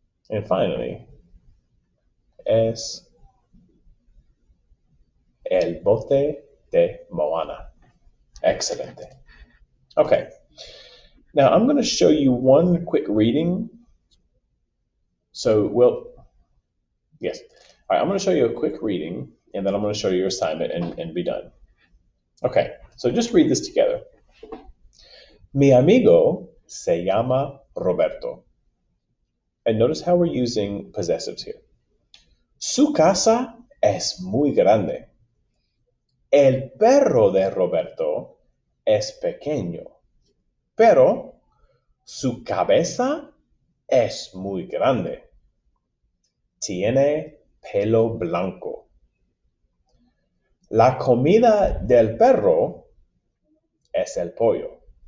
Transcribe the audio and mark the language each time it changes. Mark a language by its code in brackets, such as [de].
[en] And finally, [es] es el bote de Moana. Excelente. Okay. [en] Now I'm going to show you one quick reading. Yes. All right, I'm going to show you a quick reading, and then I'm going to show you your assignment and be done. Okay, so just read this together. [es] Mi amigo se llama Roberto. [en] And notice how we're using possessives here. [es] Su casa es muy grande. El perro de Roberto es pequeño, pero su cabeza es muy grande. Tiene pelo blanco. La comida del perro es el pollo.